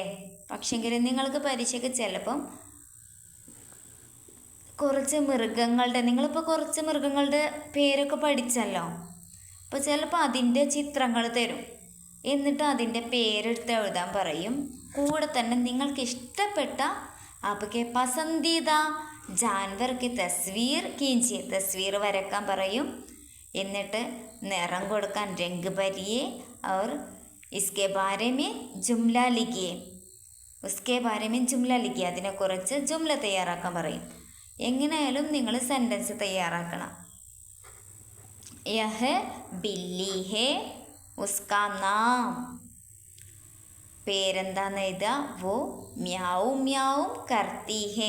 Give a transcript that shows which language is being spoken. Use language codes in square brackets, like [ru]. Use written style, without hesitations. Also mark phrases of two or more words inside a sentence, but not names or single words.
[ml] പക്ഷെങ്കിൽ നിങ്ങൾക്ക് പരീക്ഷയ്ക്ക് ചിലപ്പം കുറച്ച് മൃഗങ്ങളുടെ, നിങ്ങളിപ്പോൾ കുറച്ച് മൃഗങ്ങളുടെ പേരൊക്കെ പഠിച്ചല്ലോ. അപ്പോൾ ചിലപ്പോൾ അതിൻ്റെ ചിത്രങ്ങൾ തരും, എന്നിട്ട് അതിൻ്റെ പേരെടുത്ത് എഴുതാൻ പറയും. കൂടെ തന്നെ നിങ്ങൾക്ക് ഇഷ്ടപ്പെട്ട [hi] आपके पसंदीदा जानवर की तस्वीर कीजिए, तस्वीर [ml] വരക്കാൻ പറയും. എന്നിട്ട് നിറം കൊടുക്കാൻ [hi] रंग भरिए और इसके बारे में जुमला लिखिए, उसके बारे में जुमला लिखिए. [ml] അതിനെക്കുറിച്ച് ജുംല തയ്യാറാക്കാൻ പറയും. എങ്ങനെയായാലും നിങ്ങൾ സെൻറ്റൻസ് തയ്യാറാക്കണം. [hi] यह बिल्ली है, उसका नाम, [ml] പേരെന്താന്ന് എഴുതുക. [hi] वो म्याऊँ म्याऊँ करती है.